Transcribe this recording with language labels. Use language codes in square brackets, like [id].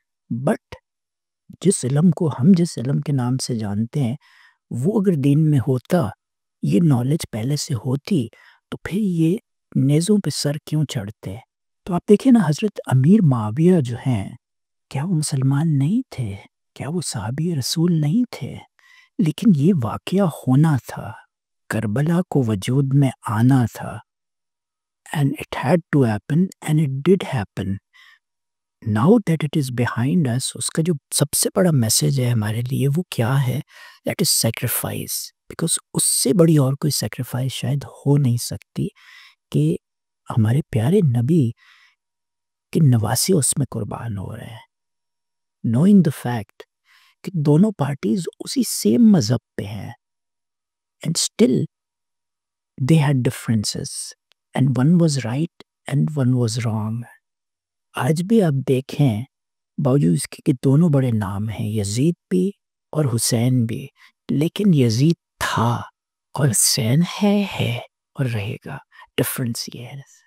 [ur] But جس علم کو ہم جس علم کے نام سے جانتے ہیں وہ اگر دین میں ہوتا، یہ نالج پہلے سے ہوتی، تو پھر یہ نیزوں پہ سر کیوں چڑھتے؟ تو آپ دیکھیں نا حضرت امیر معاویہ جو ہیں، کیا وہ مسلمان نہیں تھے؟ کیا وہ صحابی رسول نہیں تھے؟ لیکن یہ واقعہ ہونا تھا، کربلا کو وجود میں آنا تھا. [en] And it had to happen and it did happen. Now that it is behind us, [ur] اس کا جو سب سے بڑا میسج ہے ہمارے لیے وہ کیا ہے؟ [en] That is sacrifice. Because [ur] اس سے بڑی اور کوئی sacrifice شاید ہو نہیں سکتی کہ ہمارے پیارے نبی کے نواسے اس میں قربان ہو رہے ہیں. [en] Knowing the fact [ur] کہ دونوں پارٹیز اسی سیم مذہب پہ ہیں [en] and still they had differences and one was right and one was wrong. [ur] آج بھی آپ دیکھیں باوجود اس کے کہ دونوں بڑے نام ہیں، یزید بھی اور حسین بھی، لیکن یزید تھا اور حسین ہے اور رہے گا. ڈفرینس یہ ہے.